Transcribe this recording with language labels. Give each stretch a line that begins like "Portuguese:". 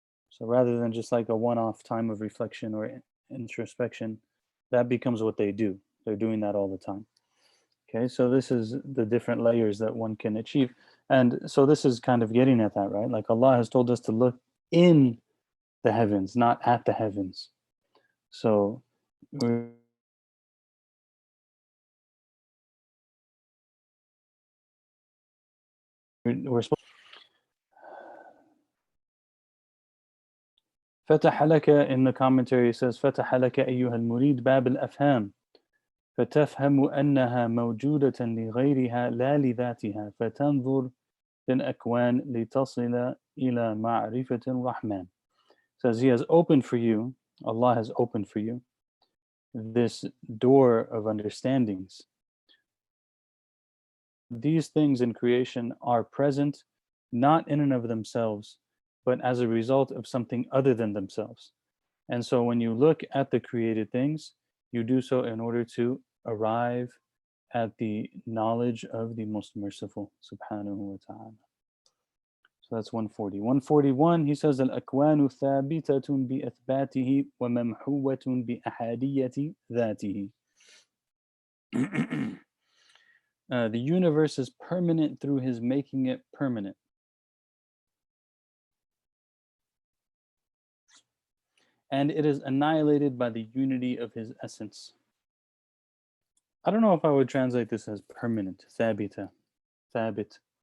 English: So rather than just like a one-off time of reflection or introspection, that becomes what they do. They're doing that all the time. Okay, so this is the different layers that one can achieve. And so this is kind of getting at that, right? Like Allah has told us to look in the heavens, not at the heavens. So we're supposed
Arabic: فتح لك in the commentary it says فتح لك أيها المريد باب الأفهام فتفهم أنها موجودة لغيرها لا لذاتها فتنظر للأكوان لتصل إلى معرفة الرحمن.
English: Says he has opened for you, Allah has opened for you this door of understandings. These things in creation are present not in and of themselves, but as a result of something other than themselves. And so when you look at the created things, you do so in order to arrive at the knowledge of the most merciful, subhanahu wa ta'ala. So that's 140. 141, he says,
Arabic: الأكوان ثابتة بإثباته وممحوة بأحادية ذاته.
English: The universe is permanent through his making it permanent. And it is annihilated by the unity of his essence. I don't know if I would translate this as permanent. Thabita. Thabit.